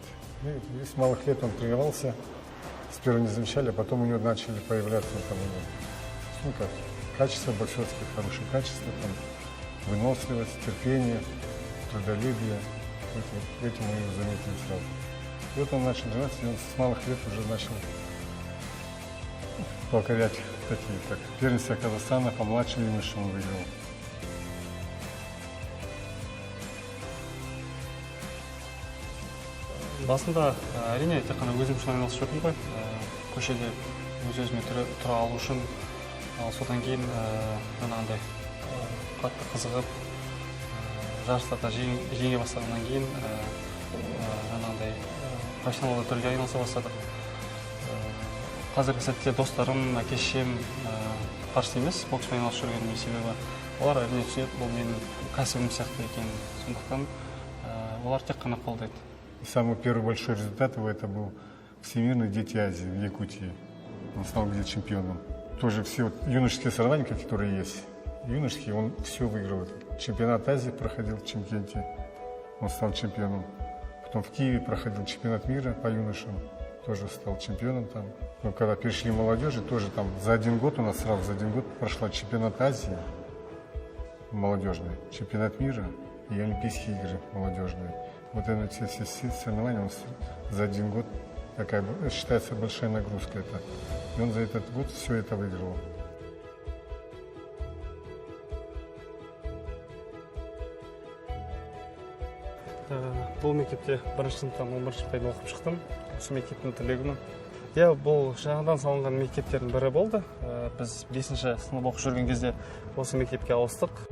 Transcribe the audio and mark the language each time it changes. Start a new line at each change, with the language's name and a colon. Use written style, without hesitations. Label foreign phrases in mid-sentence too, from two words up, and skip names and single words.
Russian: И с малых лет он тренировался, сперва не замечали, а потом у него начали появляться там, качества бойцовские, хорошие качества, там, выносливость, терпение, трудолюбие. Этим мы его заметили сразу. И вот он начал тренироваться, и он с малых лет уже начал покорять такие, как первенство Казахстана по младшим юношам он выиграл.
Kazakh: Басында әрине тек қана өзім үшін айналысып жүрдім ғой. Көшеде өз-өзіме тұра алу үшін. Содан кейін жаңағындай қатты қызығып, жарыстарда жеңе бастағаннан кейін жаңағындай профессионалды түрге айналыса бастадық. Қазіргі сәтте достарым, әке-шешем қарсы емес, бокспен айналысып жүргенім себебі олар әрине түсінеді, бұл менің кәсібім сияқты екен. Сондықтан олар тек қана қолдайды.
Russian: Самый первый большой результат его это был Всемирный дети Азии в Якутии. он стал где чемпионом. Тоже все вот юношеские соревнования, которые есть, юношеские, он все выиграл. Чемпионат Азии проходил в Чимкенте, он стал чемпионом. Потом в Киеве проходил чемпионат мира по юношам, тоже стал чемпионом там. Но когда перешли молодежи, тоже там за один год у нас сразу за один год прошла чемпионат Азии молодежный, чемпионат мира и Олимпийские игры молодежные. Вот эти все соревнования он за один год, такая считается большая нагрузка это. И он за этот год все это выиграл.
Kazakh: Бұл мектепте бірінші сыныптан 11-ші пайда оқып шықтым. Осы мектептің түлегімін. Иә, бұл жаңадан салынған мектептердің бірі болды. Біз 5-ші сынып оқып жүрген кезде осы мектепке ауыстық.